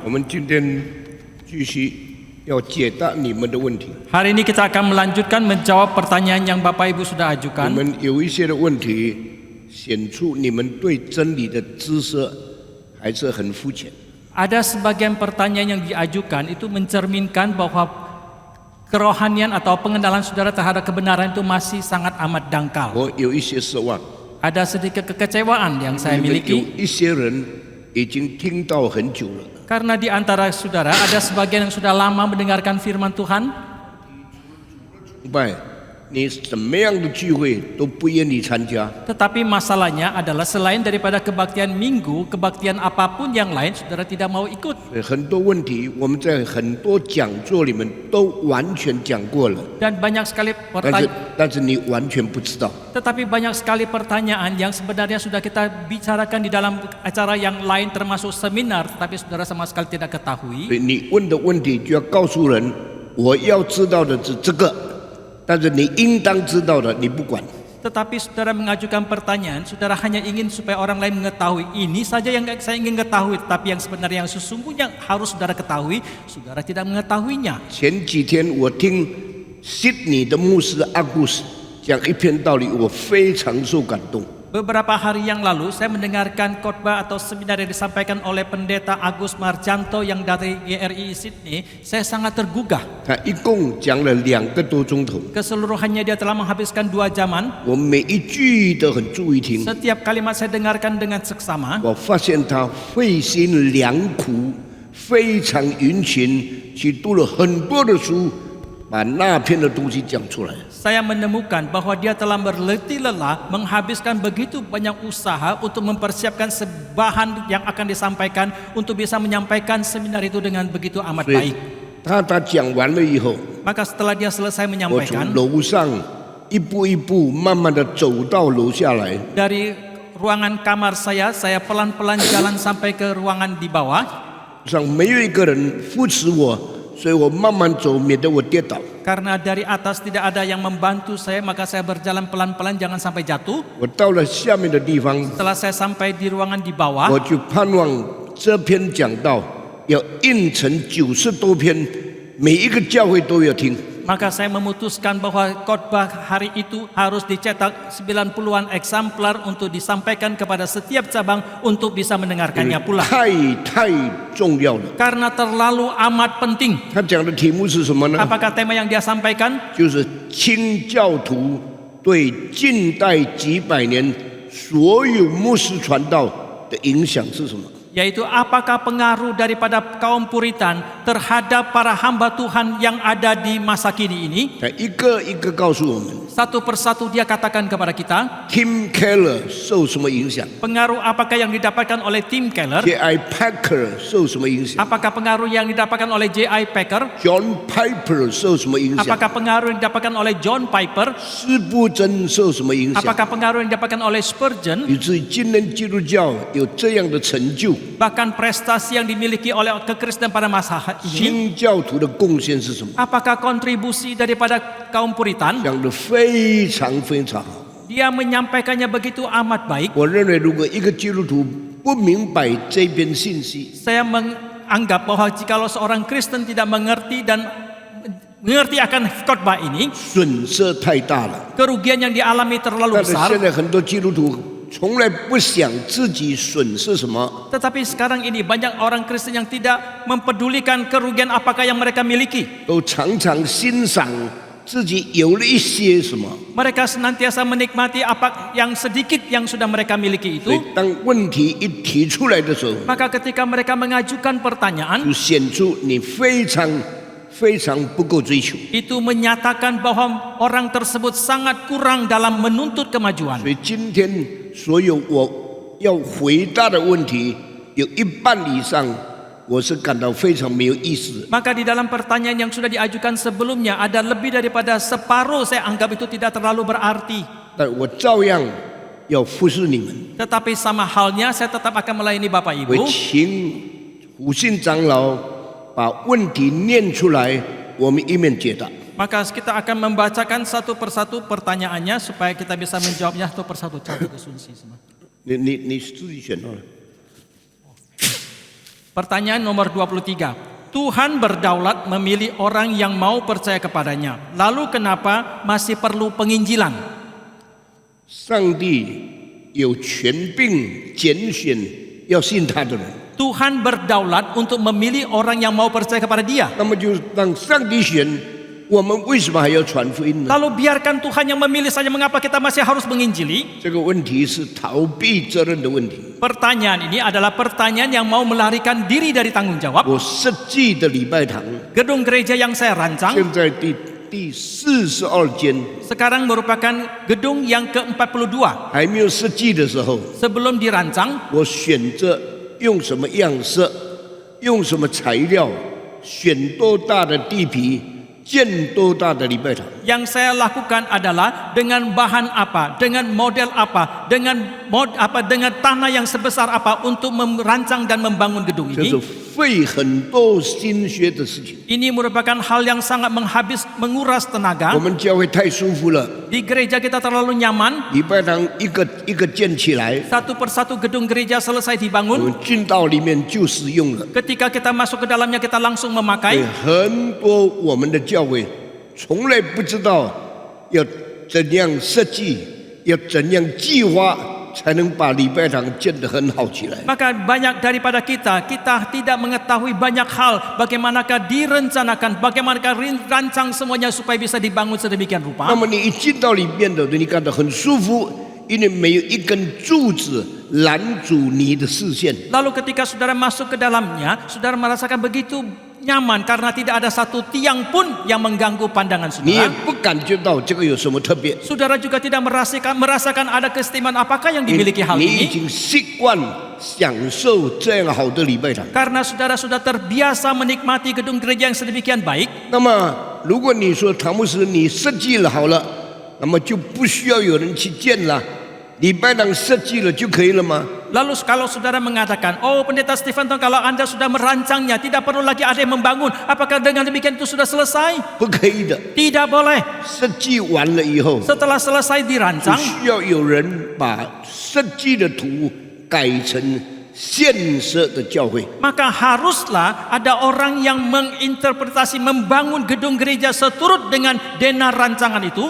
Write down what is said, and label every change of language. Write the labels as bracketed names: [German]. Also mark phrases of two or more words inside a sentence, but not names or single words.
[Chinese] 我们今天继续要解答你们的问题。 [Indonesian] Hari ini kita akan melanjutkan menjawab pertanyaan yang Bapak Ibu sudah [Chinese] 我 [Indonesian] ajukan. [Chinese] 们有一些的问题显出你们对真理的知识还是很肤浅。 [Indonesian] Ada sebagian pertanyaan yang diajukan itu mencerminkan bahwa kerohanian atau pengenalan saudara terhadap kebenaran itu masih sangat amat dangkal. [Chinese] 我有一些失望， [Indonesian] Ada sedikit kekecewaan yang saya [Chinese] 因为有 [Indonesian] miliki [Chinese] 一些人已经听到很久了。 [Indonesian] karena di antara saudara ada sebagian yang sudah lama mendengarkan firman Tuhan, [Chinese] 崇拜，你什么样的聚会都不愿意参加， [Indonesian] tetapi masalahnya adalah selain daripada kebaktian minggu, kebaktian apapun yang lain saudara tidak mau ikut. [Chinese] 所以很多问题我们在很多讲座里面都完全讲过了， [Indonesian] Dan banyak sekali [Chinese] 但是你完全不知道。 [Indonesian] Tetapi banyak sekali pertanyaan yang sebenarnya sudah kita bicarakan di dalam acara yang lain termasuk seminar, tapi saudara sama sekali tidak [Chinese] 所 [Indonesian] ketahui. [Chinese] 以你问的问题就要告诉人，我要知道的是这个，但是你应当知道的你不管。 [Indonesian] Tetapi saudara mengajukan pertanyaan, saudara hanya ingin supaya orang lain mengetahui. Ini saja yang saya ingin ketahui, tapi yang sebenarnya yang sesungguhnya harus saudara ketahui, saudara tidak mengetahuinya. [Chinese] 前几天我听悉尼的牧师阿古斯讲一篇道理，我非常受感动。 [Indonesian] Beberapa hari yang lalu saya mendengarkan khotbah atau seminar yang disampaikan oleh pendeta Agus Marjanto yang dari GRI Sydney. Saya sangat tergugah. [Chinese] 他一共讲了2个多钟头， [Indonesian] Keseluruhannya dia telah menghabiskan 2 jaman. [Chinese] 我每一句都很注意听。 [Indonesian] Setiap kalimat saya dengarkan dengan seksama. [Chinese] 我发现他费心良苦，非常殷勤，去读了很多的书，把那篇的东西讲出来。 [Indonesian] Saya menemukan bahwa dia telah berletih lelah menghabiskan begitu banyak usaha untuk mempersiapkan sebahan yang akan disampaikan untuk bisa menyampaikan seminar itu dengan begitu amat [Chinese] 所以 [Indonesian] baik. [Chinese] 他讲完了以后， [Indonesian] Maka setelah dia selesai [Chinese] 我从 [Indonesian] menyampaikan, [Chinese] 楼上一步一步慢慢的走到楼下来， [Indonesian] dari ruangan kamar saya pelan-pelan jalan sampai ke ruangan di bawah. [Chinese] 上没有一个人扶持我，所以我慢慢走，免得我跌倒。 [Indonesian] Karena dari atas tidak ada yang membantu saya, maka saya berjalan pelan-pelan jangan sampai jatuh. [Chinese] 我到了下面的地方， [Indonesian] Setelah saya sampai di ruangan di bawah, [Chinese] 我就盼望这篇讲道要印成90多篇，每一个教会都要听。 [Indonesian] maka saya memutuskan bahwa khotbah hari itu harus dicetak 90-an eksemplar untuk disampaikan kepada setiap cabang untuk bisa mendengarkannya pula. [Chinese] 太重要了。 [Indonesian] Karena terlalu amat penting. [Chinese] 他讲的题目是什么呢？ [Indonesian] Apakah tema yang dia sampaikan? [Chinese] 就是清教徒对近代几百年所有牧师传道的影响是什么？ [Indonesian] Yaitu apakah pengaruh daripada kaum Puritan terhadap para hamba Tuhan yang ada di masa kini ini? [Chinese] 他一个一个告诉我们。 [Indonesian] Satu persatu dia katakan kepada kita, [Chinese] Tim Keller 受什么影响 [Indonesian] pengaruh apakah yang didapatkan oleh Tim Keller? [Chinese] ？J.I. Packer 受什么影响 [Indonesian] Apakah pengaruh yang didapatkan oleh J.I. Packer? [Chinese] ？John Piper 受什么影响？ [Indonesian] Apakah pengaruh yang didapatkan oleh John Piper? [Chinese] 施布真受什么影响？ [Indonesian] Apakah pengaruh yang didapatkan oleh Spurgeon? [Chinese] 以至于今天基督教有这样的成就， [Indonesian] Bahkan prestasi yang dimiliki oleh kekristenan pada masa ini? [Chinese] 新教徒的贡献是什么？ [Indonesian] Apakah kontribusi daripada kaum Puritan? [Chinese] 讲得非常好。 [Indonesian] Dia menyampaikannya begitu amat baik. [Chinese] 我认为，如果一个基督徒不明白这篇信息， [Indonesian] Saya menganggap bahwa jikalau seorang Kristen tidak mengerti dan mengerti akan khotbah ini, [Chinese] 损失太大了。 [Indonesian] kerugian yang dialami terlalu [Chinese] 但是 [Indonesian] besar. [Chinese] 现在很多基督徒从来不想自己损失什么， [Indonesian] Tetapi sekarang ini banyak orang Kristen yang tidak mempedulikan kerugian apakah yang mereka miliki. [Chinese] 都常常欣赏自己有了一些什么。 [Indonesian] Mereka senantiasa menikmati apa yang sedikit yang sudah mereka miliki [Chinese] 所以 [Indonesian] itu. [Chinese] 当问题一提出来的时候， [Indonesian] Maka ketika mereka mengajukan pertanyaan, [Chinese] 就显出你非常不够追求。 [Indonesian] itu menyatakan bahwa orang tersebut sangat kurang dalam menuntut kemajuan. [Chinese] 所以今天所有我要回答的问题，有一半以上我是感到非常没有意思的。 [Indonesian] Maka di dalam pertanyaan yang sudah diajukan sebelumnya ada lebih daripada separuh saya anggap itu tidak terlalu berarti. [Chinese] 但我照样要服侍你们。 [Indonesian] Tetapi sama halnya saya tetap akan melayani Bapak [Chinese] 我 [Indonesian] Ibu. [Chinese] 请虎信长老把问题念出来，我们一面解答。 [Indonesian] Maka kita akan membacakan satu persatu pertanyaannya supaya kita bisa menjawabnya satu persatu. [Chinese] 你自己选好了。 [Indonesian] Pertanyaan nomor 23. Tuhan berdaulat memilih orang yang mau percaya kepadanya. Lalu kenapa masih perlu penginjilan? [Chinese] 上帝有权柄拣选要信他的人， [Indonesian] Tuhan berdaulat untuk memilih orang yang mau percaya kepada Dia. [Chinese] 那么就让上帝选，我们为什么还要传福音呢？ [Indonesian] Lalu biarkan Tuhan yang memilih saja, mengapa kita masih harus menginjili? [Chinese] 这个问题是逃避责任的问题。 [Indonesian] Pertanyaan ini adalah pertanyaan yang mau melarikan diri dari tanggung jawab. [Chinese] 我设计的礼拜堂， [Indonesian] Gedung gereja yang saya rancang [Chinese] 现在第42间， [Indonesian] sekarang merupakan gedung yang ke-42. [Chinese] 还没有设计的时候， [Indonesian] Sebelum dirancang, [Chinese] 我选择用什么样式，用什么材料，选多大的地皮，建多大的礼拜堂。 [Indonesian] yang saya lakukan adalah dengan bahan apa, dengan model apa, dengan tanah yang sebesar apa untuk merancang dan membangun gedung [Chinese] 这是 [Indonesian] ini. [Chinese] 费很多心血的事情。 [Indonesian] Ini merupakan hal yang sangat menguras [Chinese] 我 [Indonesian] tenaga. [Chinese] 们教会太舒服了， [Indonesian] Di gereja kita terlalu nyaman. [Chinese] 礼拜堂一个一个建起来， [Indonesian] Satu persatu gedung gereja selesai [Chinese] 我 [Indonesian] dibangun. [Chinese] 们进到里面就使用了。 [Indonesian] Ketika kita masuk ke dalamnya, kita langsung [Chinese] 所以 [Indonesian] memakai. [Chinese] 很多我们的教会从来不知道要怎样设计，要怎样计划，才能把礼拜堂建得很好起来。 [Indonesian] Maka banyak daripada kita tidak mengetahui banyak hal, bagaimanakah direncanakan, bagaimanakah rancang semuanya supaya bisa dibangun sedemikian [Chinese] 那 [Indonesian] rupa. [Chinese] 么你一进到里面的，你感到很舒服，因为没有一根柱子拦阻你的视线。 [Indonesian] Lalu ketika saudara masuk ke dalamnya, saudara merasakan begitu nyaman karena tidak ada satu tiang pun yang mengganggu pandangan [Chinese] 你也 [Indonesian] saudara. [Chinese] 不感觉到这个有什么特别， [Indonesian] Saudara juga tidak merasakan ada keistimewaan apakah yang [Chinese] 你 [Indonesian] dimiliki hal [Chinese] 你已 [Indonesian] ini. [Chinese] 经习惯享受这样好的礼拜堂。 [Indonesian] Karena saudara sudah terbiasa menikmati gedung gereja yang sedemikian baik. [Chinese] 那么，如果你说唐牧师你设计了好了，那么就不需要有人去建了，礼拜堂设计了就可以了吗？ [Indonesian] Lalu kalau saudara mengatakan, oh pendeta Stephen, kalau anda sudah merancangnya, tidak perlu lagi ada yang membangun. Apakah dengan demikian itu sudah selesai? [Chinese] 不可以的， [Indonesian] Tidak boleh. [Chinese] 设计完了以后， [Indonesian] Setelah selesai [Chinese] 就 [Indonesian] dirancang, [Chinese] 需要有人把设计的图改成现设的教会。 [Indonesian] maka haruslah ada orang yang menginterpretasi, membangun gedung gereja seturut dengan dana rancangan itu.